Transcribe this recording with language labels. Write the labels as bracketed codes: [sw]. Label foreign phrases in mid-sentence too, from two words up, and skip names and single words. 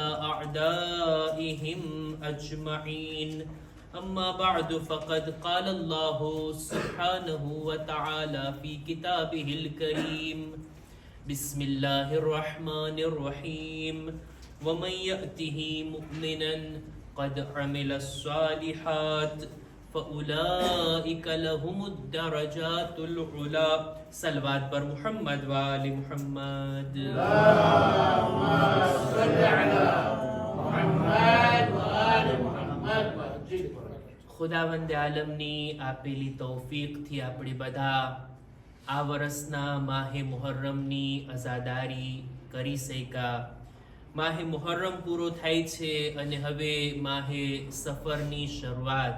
[ar] أعدائهم أجمعين أما بعد فقد قال الله سبحانه وتعالى في كتابه الكريم بسم الله الرحمن الرحيم ومن يأته مؤمنا قد عمل الصالحات فأولئك لهم الدرجات العلا صلوات بر محمد وآل محمد اللهم صل على محمد وآل محمد [gu] ખુદાવંદ આલમની આપેલી તૌફીકથી આપણે બધા આ વર્ષના માહે મુહર્રમની અઝાદારી કરી શક્યા. માહે મુહર્રમ પૂરો થાય છે અને હવે માહે સફરની શરૂઆત.